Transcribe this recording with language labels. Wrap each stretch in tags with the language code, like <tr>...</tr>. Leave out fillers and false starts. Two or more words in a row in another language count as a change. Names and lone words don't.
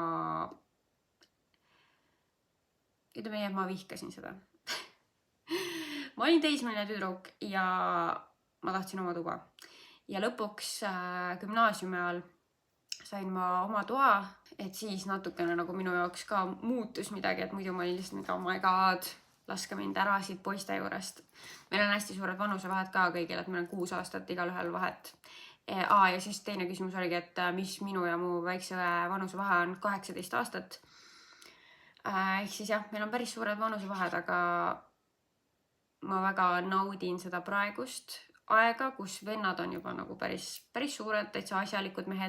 <et>Ma vihkasin seda. Ma olin teismeline tüdruk ja ma tahtsin oma tuba. Ja lõpuks gümnaasiumi ajal sain ma oma toa, et siis natukene nagu minu jaoks ka muutus midagi, et muidu ma olin lihtsalt</et> <en>oh my god,</en> <et>laske mind ära siit poiste juurest. Meil on hästi suured vanusevahed ka kõigil, et meil on 6 aastat igal ühel vahet. Ja siis teine küsimus oligi, et mis minu ja mu väikse vanusevahe on 18 aastat. Ehk siis jah, meil on päris suured vanusevahed, aga ma väga naudin seda praegust aega, kus vennad on juba nagu päris suured, täitsa asjalikud mehed.</et>